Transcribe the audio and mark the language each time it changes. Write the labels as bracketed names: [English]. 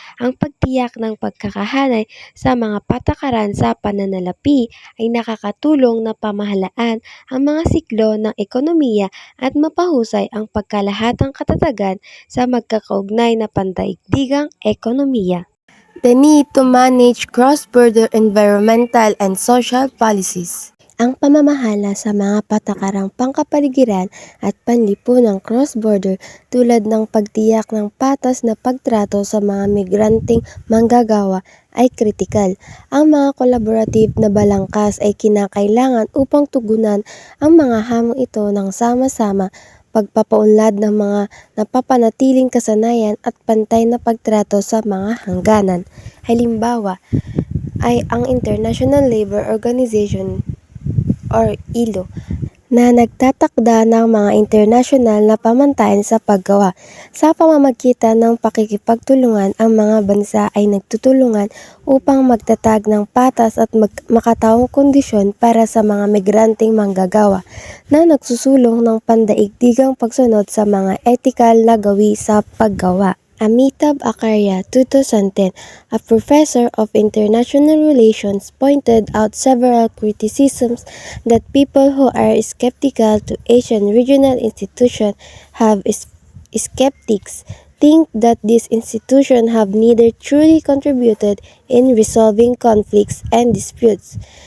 [Filipino] Ang pagtiyak ng pagkakahanay sa mga patakaran sa pananalapi ay nakakatulong na pamahalaan ang mga siklo ng ekonomiya at mapahusay ang pagkalahatang katatagan sa magkakaugnay na pandaigdigang ekonomiya. [English] The need to manage cross-border environmental and social policies. [Filipino] Ang pamamahala sa mga patakarang pangkapaligiran at panlipunang cross-border tulad ng pagtiyak ng patas na pagtrato sa mga migranteng manggagawa ay kritikal. Ang mga collaborative na balangkas ay kinakailangan upang tugunan ang mga hamong ito ng sama-sama, pagpapaunlad ng mga napapanatiling kasanayan at pantay na pagtrato sa mga hangganan. Halimbawa ay ang International Labour Organization or ILO na nagtatakda ng mga internasyonal na pamantayan sa paggawa. Sa pamamagitan ng pakikipagtulungan, ang mga bansa ay nagtutulungan upang magtatag ng patas at makataong kondisyon para sa mga migranteng manggagawa na nagsusulong ng pandaigdigang pagsunod sa mga etikal na gawi sa paggawa. [English] Amitabh Acharya, 2010, a professor of international relations, pointed out several criticisms that people who are skeptical to Asian regional institutions have skeptics think that these institutions have neither truly contributed in resolving conflicts and disputes.